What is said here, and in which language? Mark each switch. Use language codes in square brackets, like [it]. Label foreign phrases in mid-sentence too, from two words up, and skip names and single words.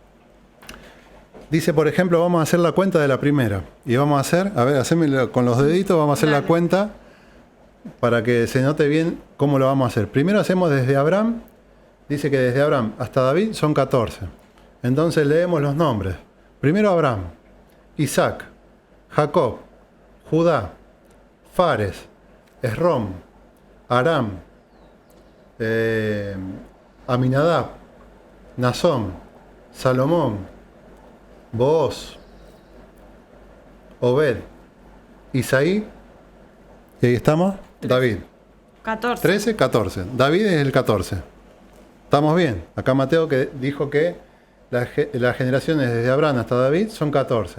[es] Dice, por ejemplo, vamos a hacer la cuenta de la primera. Y vamos a hacer, a ver, haceme con los deditos, vamos a hacer la cuenta para que se note bien cómo lo vamos a hacer. Primero hacemos desde Abraham. Dice que desde Abraham hasta David son 14. Entonces leemos los nombres. Primero Abraham, Isaac, Jacob, Judá, Fares, Esrom, Aram, Aminadab, Nasón, Salomón, Booz, Obed, Isaí, y ahí estamos, 13. David. 14. 13, 14. David es el 14. ¿Estamos bien? Acá Mateo que dijo que las generaciones desde Abraham hasta David son 14.